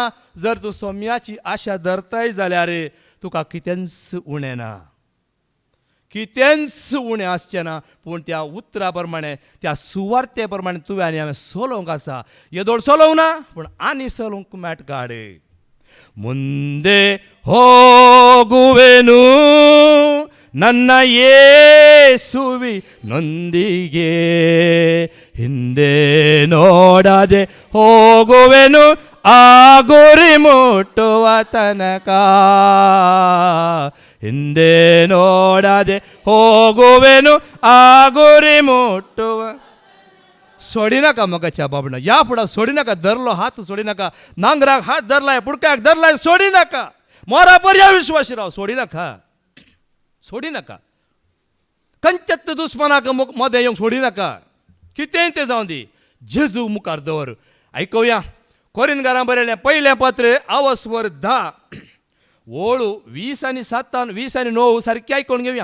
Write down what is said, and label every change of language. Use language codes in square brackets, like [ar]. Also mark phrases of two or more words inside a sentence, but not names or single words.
[kok] जर तूं सोम्याची आशा धरताय जाल्यार तुका कितेंच उणें ना, कितेंच उणें आसचें ना. पूण त्या उतरा प्रमाणे, त्या सुवार्ते प्रमाणे तुवें आनी हांवें सोलोवंक आसा. येदोळ सोलोवंक ना, पूण आनी सोलोवंक मेळटा. [kn] ಮುಂದೆ ಹೋಗುವೆನು ನನ್ನ ಯೇಸುವಿ ನೊಂದಿಗೆ, ಹಿಂದೆ ನೋಡದೆ ಹೋಗುವೆನು ಆ ಗುರಿ ಮುಟ್ಟುವ ತನಕ. ಹಿಂದೆ ನೋಡದೆ ಹೋಗುವೆನು ಆ ಗುರಿ ಮುಟ್ಟುವ. [kok] सोडी नाका मगाच्या बाबडा या फुडा सोडी नाका धरलो हात सोडी नाका नांगराक हात धरलाय पुडक्याक धरलाय सोडी नाका मोरा पर्या विश्वासराव सोडी नाका कंचत्त दुस्मनाक मध्ये येऊन सोडी नाका कितेंय ते जाऊन दी जेजू मुखार दवर ऐकूया कोरिंथकारांक बरयलें पयलें पत्र आवस्वर 10 ओळू 20 आणि 7 20 आणि 9 सारकी आयकून घेवया.